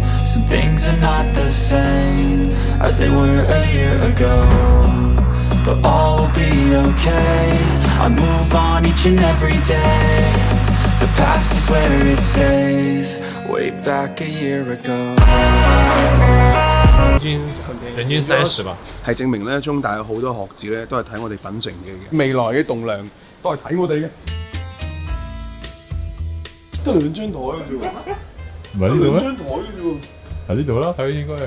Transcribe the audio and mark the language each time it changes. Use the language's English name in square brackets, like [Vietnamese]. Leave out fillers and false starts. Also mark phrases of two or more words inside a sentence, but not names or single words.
[English] Some things are not the same as they were a year ago. But all will be okay, I move on each and every day. The past is where it stays, way back a year ago. [Cantonese] 人均30吧，係證明咧，中大有好多學子咧，都係睇我哋品城嘅未來嘅棟梁，都係睇我哋嘅。得兩張台嘅啫喎，唔係呢度咩？兩張台嘅啫喎，喺呢度啦，睇應該係。